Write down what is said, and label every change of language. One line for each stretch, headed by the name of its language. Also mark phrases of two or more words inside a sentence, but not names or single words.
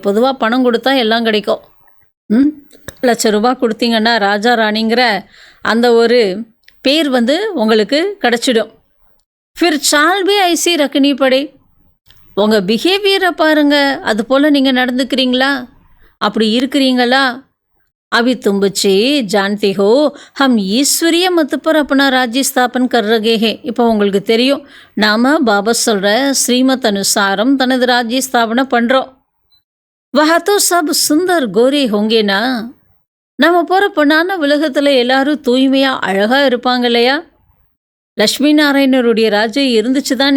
Tamil: பொதுவாக பணம் கொடுத்தா எல்லாம் கிடைக்கும். ₹1,00,000 கொடுத்தீங்கன்னா ராஜா ராணிங்கிற அந்த ஒரு பேர் உங்களுக்கு கிடச்சிடும்.
Hindi: फिर चाल भी ऐसी रखनी पड़े.
Tamil: உங்கள் பிஹேவியரை பாருங்கள், அது போல் நீங்கள் நடந்துக்கிறீங்களா, அப்படி இருக்கிறீங்களா?
Hindi: अभी तुम बच्चे जानते हो हम ईश्वरीय मत पर अपना राज्य स्थापन कर रहे हैं.
Tamil: இப்போ உங்களுக்கு தெரியும், நாம் பாபா சொல்கிற ஸ்ரீமத் அனுசாரம் தனது ராஜ்ய ஸ்தாபனை பண்ணுறோம்.
Hindi: वहाँ तो सब सुंदर गोरे होंगे ना.
Tamil: நம்ம போகிற பொண்ணான உலகத்தில் எல்லாரும் தூய்மையாக அழகாக இருப்பாங்க இல்லையா? லக்ஷ்மி நாராயணருடைய ராஜ்யம் இருந்துச்சு தானே.